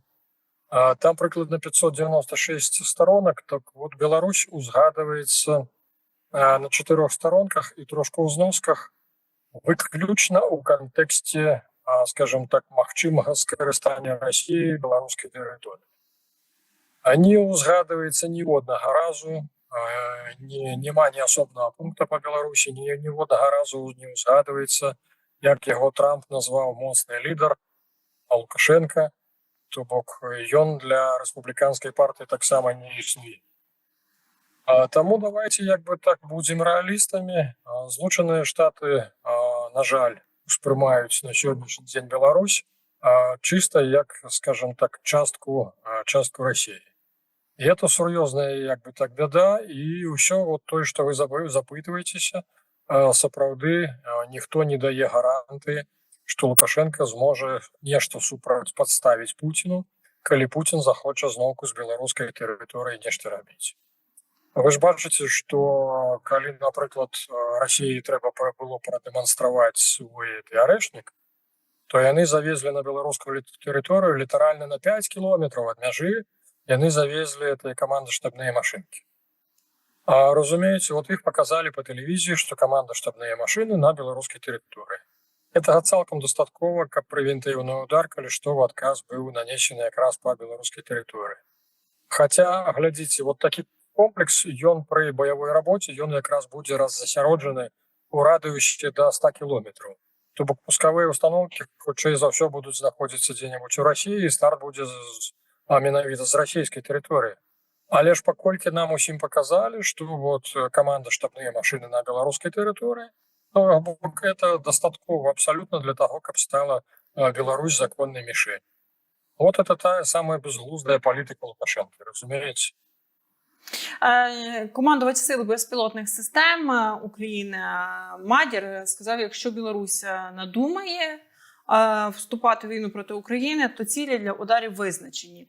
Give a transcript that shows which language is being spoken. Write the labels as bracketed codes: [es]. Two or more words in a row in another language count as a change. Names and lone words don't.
[uk] Там прикладно 596 сторонок, так от Білорусь узгадується на 4 сторонках і трошки у зносках виключно у контексті, скажімо так, магчимого скористання Росії білоруської території. Не узгадується ні одного разу, нема ні особного пункту по Білорусі, ні одного разу не узгадується, як його Трамп назвав моцний лідер, а Лукашенка. [be] То бок ён [uk] для республіканської партії так само не існує. Тому давайте так будемо реалістами. Злучені Штати, на жаль, сприймають на сьогоднішній день Білорусь чисто як, скажімо так, частку Росії. І це серйозна біда, і все те, що ви запитуєтеся, справді ніхто не дає гарантії, що Лукашенко зможе [be] нешта супрацьпадставіць [uk] Путіну, калі Путін захоче знову з білоруської території нешта робити. Ви ж бачите, що коли, наприклад, Росії треба було продемонструвати свій арешник, то вони завезли на білоруську територію літерально на 5 кілометрів від межі, вони завезли командно-штабні машинки. Розумієте, от їх показали по телевізії, що командно-штабні машини на білоруській території. [ru] Этого цалкам достатково, как превентивный удар, коли что в отказ был нанесен якраз по белорусской территории. [uk] Хотя, глядите, вот такий комплекс, ён при бойовій роботі, ён якраз буде роззасяроджений у радіусі до 100 кілометрів. Тобто пускові установки, хоча і за все будуть знаходитися де-небудь у Росії, і старт буде менавіта з російської території. Але ж покольки нам усім показали, що вот командно-штабні машини на білоруській території, [ru] это достатково абсолютно для того, как стала Беларусь законной мишенью. Вот это та самая [uk] безглуздая політика Лукашенка, розумієте? Командувач Сил безпілотних систем України Мадір сказав, якщо Білорусь надумає вступати в війну проти України, то цілі для ударів визначені.